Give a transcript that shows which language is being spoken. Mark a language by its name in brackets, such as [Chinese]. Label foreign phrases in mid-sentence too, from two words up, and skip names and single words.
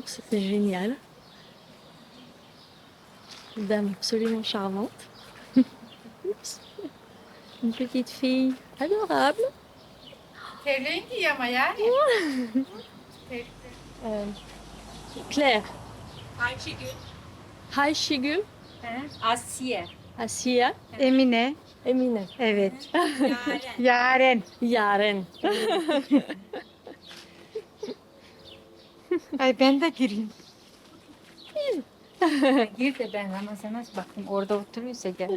[French] C'était génial. Une dame absolument charmante. Oups. Une petite fille adorable. Claire. [Turkish] Ayşegül. Asiye. Asiye. Emine. Emine. Evet. Yaren. Yaren. Ay ben de gireyim. Gir de ben ama sana bakayım orada oturuyorsa gel.